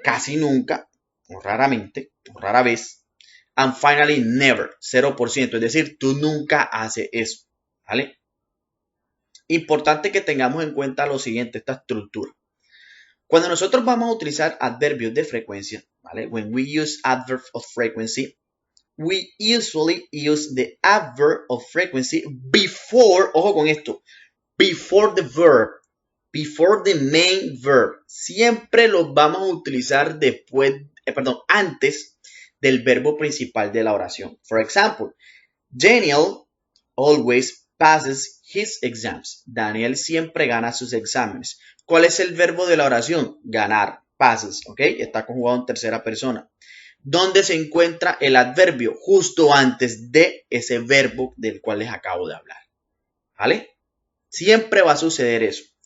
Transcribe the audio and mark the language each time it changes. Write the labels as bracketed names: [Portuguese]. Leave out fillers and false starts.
[Spanish] Casi nunca, o raramente, o rara vez. [English] And finally, never, [Spanish] 0%. Es decir, tú nunca haces eso, ¿vale? Importante que tengamos en cuenta lo siguiente, esta estructura. Cuando nosotros vamos a utilizar adverbios de frecuencia, ¿vale? [English] When we use adverbs of frequency, we usually use the adverb of frequency before, [Spanish] ojo con esto, [English] before the verb. before the main verb. [Spanish] Siempre los vamos a utilizar antes del verbo principal de la oración. [English] For example, Daniel always passes his exams. [Spanish] Daniel siempre gana sus exámenes. ¿Cuál es el verbo de la oración? Ganar, passes, ¿ok? Está conjugado en tercera persona. ¿Dónde se encuentra el adverbio? Justo antes de ese verbo del cual les acabo de hablar. ¿Vale? Siempre va a suceder eso.